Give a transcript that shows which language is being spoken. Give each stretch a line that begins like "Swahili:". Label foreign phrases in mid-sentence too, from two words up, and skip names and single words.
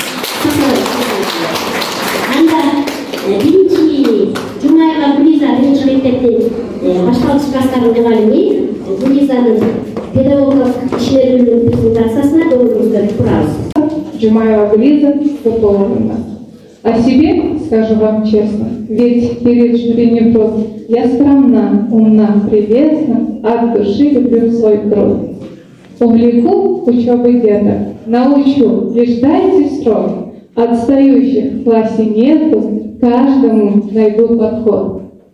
Kyrgyz: Анда биринчи Жумаева Гулиза биринчи мектептин башталгыч класстардын мугалими Гулизанын педагогикалык ишмердүүлүгүнүн презентациясына көңүлүңүздөрдү бурабыз. Жумаева Гулиза Кутуловна.
Russian: О себе скажу вам честно, ведь перед жюри прост. Я скромна, умна, прелестна, от души люблю свой труд. Увлеку учебой деток, научу, лишь дайте срок. Отстающих в классе нету, каждому найду подход.